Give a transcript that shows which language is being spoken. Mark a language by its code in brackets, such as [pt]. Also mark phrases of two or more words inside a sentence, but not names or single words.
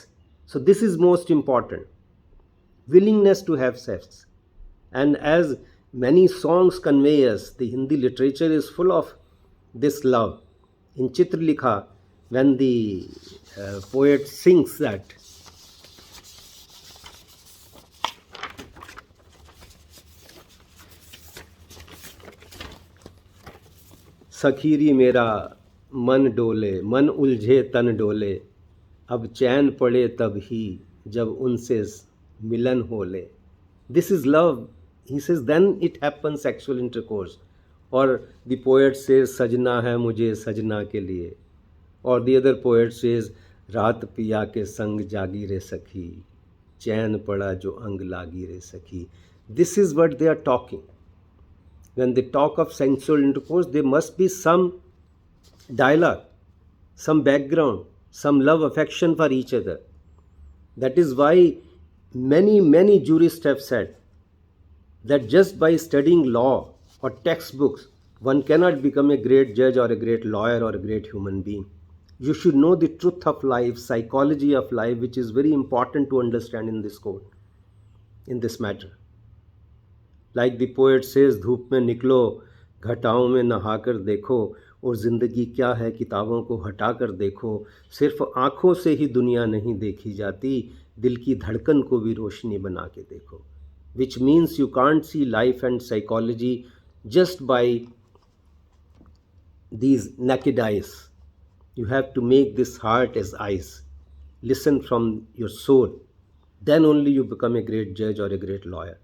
[en] So this is most important. Willingness to have sex. And as many songs convey us, the Hindi literature is full of this love. In Chitralikha, when the poet sings that [hi] सखीरी मेरा मन डोले, मन उलझे तन डोले, अब चैन पड़े तब ही जब उनसे मिलन होले. [en] This is love. He says then it happens sexual intercourse. Or the poet says [hi] सजना है मुझे सजना के लिए. [en] Or the other poet says [hi] रात पिया के संग जागी रे सखी, चैन पड़ा जो अंग लागी रे सखी. [en] This is what they are talking. When they talk of sexual intercourse, there must be some dialogue, some background, some love, affection for each other. That is why many jurists have said that just by studying law or textbooks, one cannot become a great judge or a great lawyer or a great human being. You should know the truth of life, psychology of life, which is very important to understand in this code, in this matter. Like the poet says, [hi] धूप में निकलो, घटाओं में नहाकर देखो, और ज़िंदगी क्या है किताबों को हटाकर देखो, सिर्फ आँखों से ही दुनिया नहीं देखी जाती, दिल की धड़कन को भी रोशनी बना के देखो. [en] Which means you can't see life and psychology just by these naked eyes. You have to make this heart as eyes. Listen from your soul. Then only you become a great judge or a great lawyer.